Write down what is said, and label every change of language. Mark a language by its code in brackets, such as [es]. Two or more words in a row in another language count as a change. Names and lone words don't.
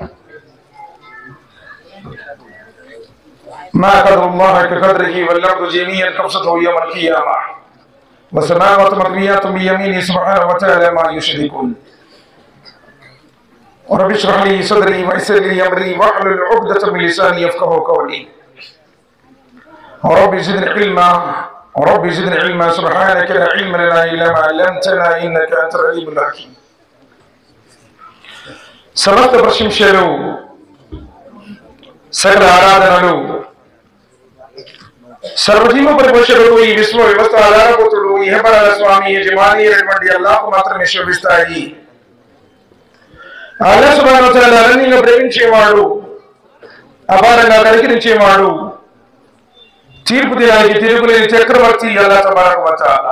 [ar] ما قدر الله كقدره والأرض جميعا قبضته يوم القيامة والسماوات مطويات بيمينه سبحانه وتعالى ما يشركون. رب اشرح لي صدري ويسر لي امري واحلل عقدة من لساني يفقهوا قولي. رب زدني علما سبحانك لا علم لنا الا ما علمتنا انك انت العليم الحكيم. [te] సమస్త ప్రశంసలు సకల ఆరాధనలు సర్వజీవ పరిపోషకుడు ఈ విశ్వ వ్యవస్థ ఆధారభూతుడు ఇహపరాల స్వామి యజమాని అయినటువంటి అల్లాహ్ మాత్రమే శోభిస్తాయి. [ar] الله سبحانه وتعالى [te] అన్నింటిని ప్రేమించేవాడు, అపారంగా కనికరించేవాడు, తీర్పు దినానికి తిరుగులేని చక్రవర్తి [ar] الله تبارك وتعالى.